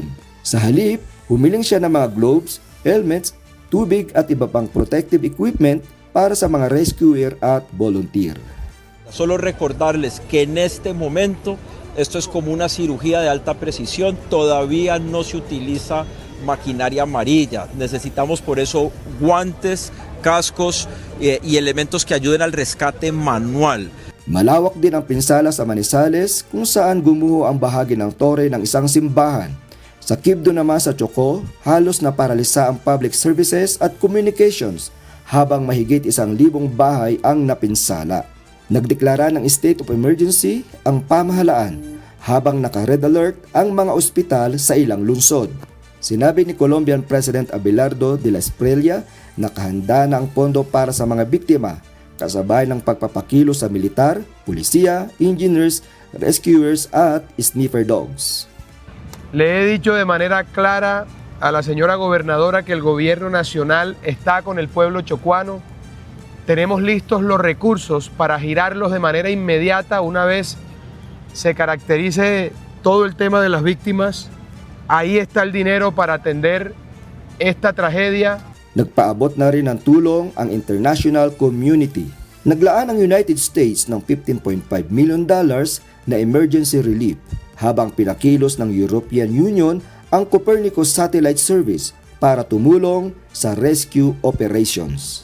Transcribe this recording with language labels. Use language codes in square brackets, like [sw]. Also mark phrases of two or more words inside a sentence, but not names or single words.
[tl] Sa halip, humiling siya ng mga gloves, helmets, tubig at iba pang [en] protective equipment [tl] para sa mga rescuer at volunteer. [es] Solo recordarles que en este momento esto es como una cirugía de alta precisión, todavía no se utiliza maquinaria amarilla, necesitamos por eso guantes, cascos y elementos que ayuden al rescate manual. [tl] Malawak din ang pinsala sa Manizales kung saan gumuho ang bahagi ng tore ng isang simbahan. Sa Quibdó naman sa Chocó, halos na paralisa ang [en] public services [tl] at communications habang mahigit 1,000 bahay ang napinsala. Nagdeklara ng [en] state of emergency [tl] ang pamahalaan habang naka- [en] red alert [tl] ang mga ospital sa ilang lungsod. Sinabi ni [en] Colombian President [tl] Abelardo de la Espriella na nakahanda na ang pondo para sa mga biktima, kasabay ng pagpapakilo sa militar, pulisiya, engineers, rescuers at [en] sniffer dogs. [es] Le he dicho de manera clara a la señora gobernadora que el gobierno nacional está con el pueblo chocuano. Tenemos listos los recursos para girarlos de manera inmediata una vez se caracterice todo el tema de las víctimas. Ahí está el dinero para atender esta tragedia. [tl] Nagpaabot na rin ng tulong ang [en] international community. [tl] Naglaan ang United States ng $15.5 million na [en] emergency relief, [tl] habang pinakilos ng European Union ang Copernicus Satellite Service para tumulong sa [en] rescue operations.